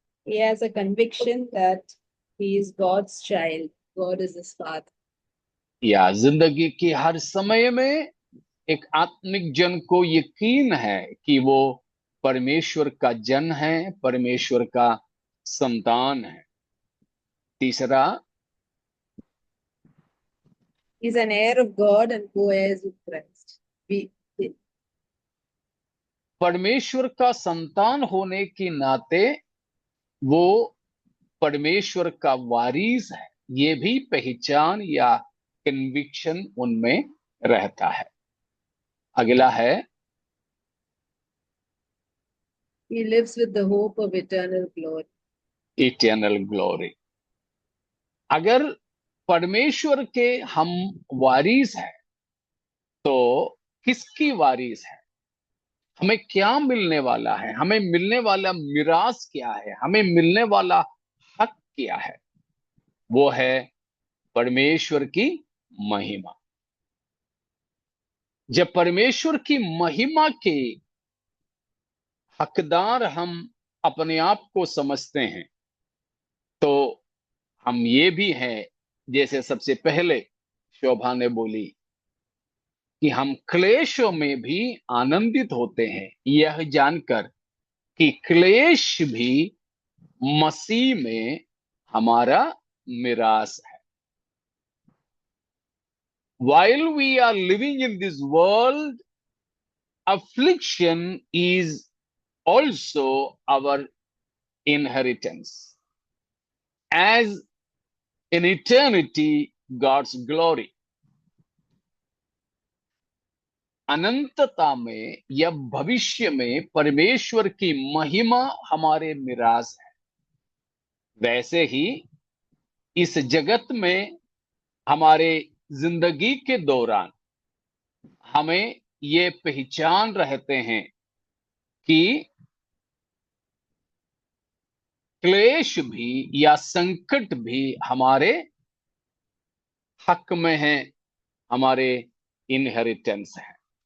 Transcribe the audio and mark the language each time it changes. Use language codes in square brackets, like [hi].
[en] He has a conviction that he is God's child. God is his father. [hi] या जिंदगी के हर समय में एक आत्मिक जन को यकीन है कि वो परमेश्वर का जन है, परमेश्वर का संतान है। तीसरा, [en] He's an heir of God and co-heirs with Christ. [hi] परमेश्वर का संतान होने के नाते वो परमेश्वर का वारिस है, ये भी पहचान या कन्विक्शन उनमें रहता है। अगला है, [en] He lives with the hope of eternal glory. Eternal glory. [hi] अगर परमेश्वर के हम वारिस हैं तो किसकी वारिस है? हमें क्या मिलने वाला है? हमें मिलने वाला मिरास क्या है? हमें मिलने वाला हक क्या है? वो है परमेश्वर की महिमा। जब परमेश्वर की महिमा के हकदार हम अपने आप को समझते हैं तो हम ये भी हैं, जैसे सबसे पहले शोभा ने बोली कि हम क्लेशों में भी आनंदित होते हैं, यह जानकर कि क्लेश भी मसीह में हमारा मिरास है। [en] While we are living in this world, affliction is also our inheritance, as in eternity God's glory. [hi] अनंतता में या भविष्य में परमेश्वर की महिमा हमारे मिरास है। वैसे ही इस जगत में हमारे जिंदगी के दौरान हमें ये पहचान रहते हैं कि क्लेश भी या संकट भी हमारे हक में है, हमारे इनहेरिटेंस है।